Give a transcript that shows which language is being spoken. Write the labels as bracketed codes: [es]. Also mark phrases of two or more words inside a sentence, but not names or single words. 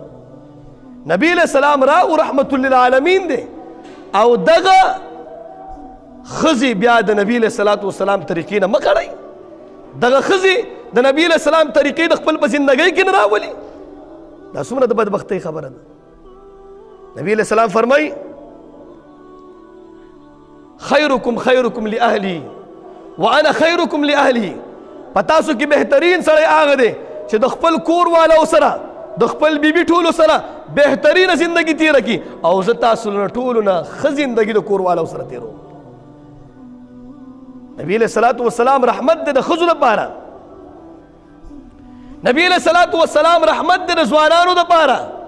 [ps] نبی [ar] علیه السلام [ps] راغو رحمت للعالمین دی او دغه ښځې بیا د نبی [ar] علیه الصلاة والسلام [ps] طریقې نه مه کړئ. دغه ښځې د نبی [ar] علیه السلام [ps] طریقې د خپل په زندګۍ کې نه راولي. دا څومره د بدبختۍ خبره ده. [ar] نبی علیہ السلام فرمائی خیرکم خیرکم لأہلی وانا خیرکم لأہلی. [ps] پتاسو کی بہترین سڑے آغا دے چې د خپل کور والا سره د خپل بیبي ټولو سره بهترینه زندگی تیر کی او زه تاسو نه ټولو نه ښه زندگی د کور والا سره تیرو. نبی [ar] علیہ الصلوۃ والسلام [ps] رحمت دے د ښځو دپاره. نبی [ar] علیہ الصلوۃ والسلام [ps] رحمت دے د ځوانانو دپاره.